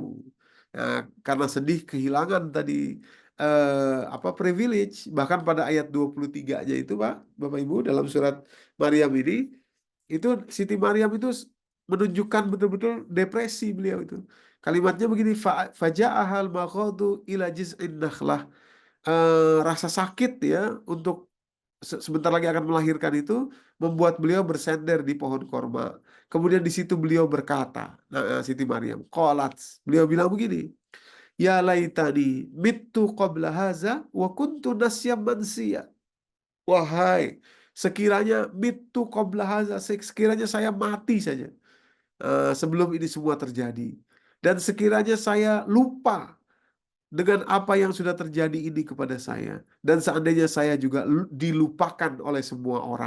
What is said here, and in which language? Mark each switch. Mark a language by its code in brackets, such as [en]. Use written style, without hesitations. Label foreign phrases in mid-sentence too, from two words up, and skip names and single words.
[id] Nah, karena sedih kehilangan tadi privilege. Bahkan pada ayat 23-nya itu Pak, Bapak Ibu dalam surat Maryam ini itu Siti Maryam itu menunjukkan betul-betul depresi beliau itu. Kalimatnya begini, [ar] فأجاءها المخاض إلى جذع النخلة. [id] Rasa sakit ya untuk sebentar lagi akan melahirkan itu membuat beliau bersender di pohon korma. Kemudian di situ beliau berkata, Siti Maryam, qalat, beliau bilang begini, [ar] يا ليتني مت قبل هذا وكنت نسيا منسيا. [id] Wahai, sekiranya [ar] مت قبل هذا, [id] sekiranya saya mati saja sebelum ini semua terjadi. Dan sekiranya saya lupa dengan apa yang sudah terjadi ini kepada saya. Dan seandainya saya juga dilupakan oleh semua orang.